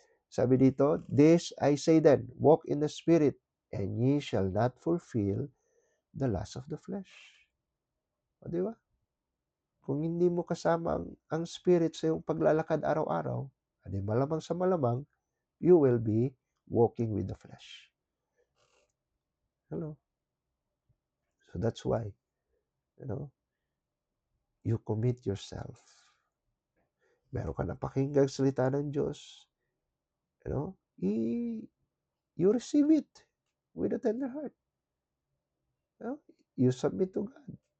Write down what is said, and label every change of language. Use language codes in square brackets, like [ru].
[tl] Sabi dito, [en] "This I say then, walk in the Spirit, and ye shall not fulfill the lust of the flesh." [tl] O, di ba? Kung hindi mo kasama ang Spirit sa iyong paglalakad araw-araw, adi malamang sa malamang, [en] you will be walking with the flesh. Hello? So that's why, you commit yourself. [tl] Meron ka na pakinggang salita ng Diyos, [en] you receive it. with a tender heart. No? You submit to God.